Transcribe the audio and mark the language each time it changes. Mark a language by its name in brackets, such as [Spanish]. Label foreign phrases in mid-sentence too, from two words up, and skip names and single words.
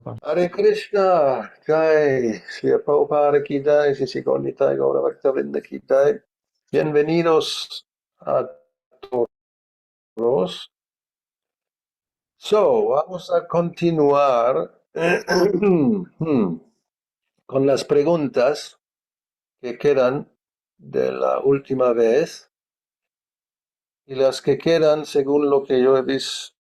[Sanskrit] Hare Krishna, Jai, Sri Prabhupada Ki Jai, Sri Sri Gaura Gaura Bhaktavinda Ki Jai. [Spanish] Bienvenidos a todos. Vamos a continuar con las preguntas que quedan de la última vez y las que quedan según lo que yo he visto.